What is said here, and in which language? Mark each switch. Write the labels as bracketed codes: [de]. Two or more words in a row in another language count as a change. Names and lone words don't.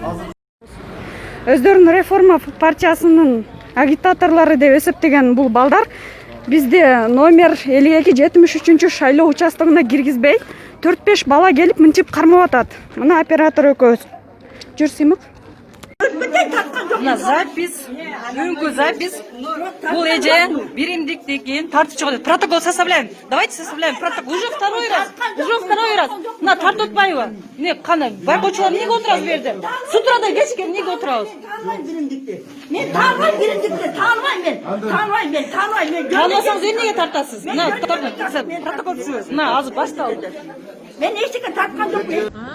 [ky] Өздөрүн реформа партиясынын агитаторлору деп эсептеген бул балдар бизде номер 5273 шайлоо участогуна киргизбей 4-5 бала келип мынтип кармап атат. Мына оператор экөөбүз. Жүр Симик. Запись, бүгүнкү запись. Бул эже биримдиктен кийин тартып чыгат. [ru] Протокол составляем. Давайте составляем протокол. Уже второй раз. [ky] Мына тартып атпайбы? Эмне кана байкоочулар эмнеге отурабыз бу жерде? С утрадан кечке эмнеге отурабыз? Мен тааныбайм биримдикти, тааныбайм мен. Тааныбасаңыз эмнеге тартасыз? Мына протокол түзүбүз. Мына азыр башталды. Мен эчтеке тарткан жокмун.